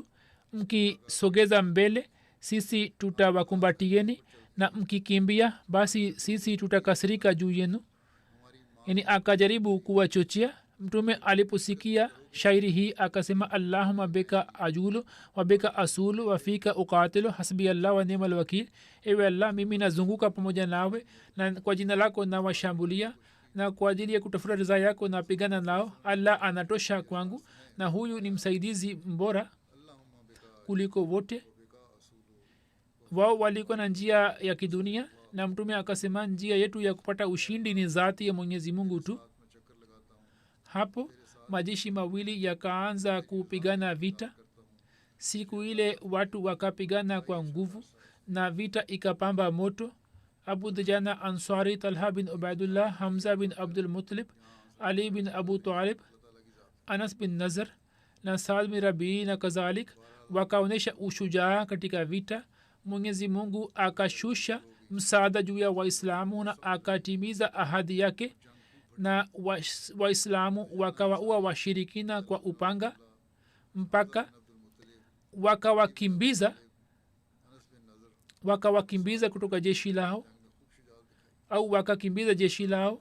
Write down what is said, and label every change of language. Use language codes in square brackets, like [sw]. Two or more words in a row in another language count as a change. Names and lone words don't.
[sw] Mkisogeza mbele sisi tutawakumbatieni na mkikimbia basi sisi tutakasirika juu yenu. Yani akajaribu kuwachochea. Mtume aliposikia shairi hii akasema [ar] اللهم بك أجول و بك أصول و فيك أقاتل حسبي الله و نعم الوكيل. [sw] Ewe allah, mimi nazunguka pamoja nawe na kwa jina lako nawashambulia na kwa ajili ya kutafuta ridhaa yako napigana nao. Allah anatosha kwangu na huyu ni msaidizi mbora kuliko wote. Wao walikuwa na njia ya kidunia na mtume akasema njia yetu ya kupata ushindi ni zati ya Mwenyezi Mungu tu. Hapo majeshi mawili yakaanza kupigana vita. Siku ile watu wakapigana kwa nguvu na vita ikapamba moto. Abu Dujana Ansari, Talha bin Ubaidullah, Hamza bin Abdul Muttalib, Ali bin Abu Talib, Anas bin Nazar na Saad bin Rabii na kadhalik wakaonesha ushujaa katika vita. Mwenyezi Mungu akashusha msaada juu ya Waislamu na akatimiza ahadi yake na Waislamu wakawaua washirikina kwa upanga mpaka wakawakimbiza kutoka jeshi lao au wakakimbiza jeshi lao.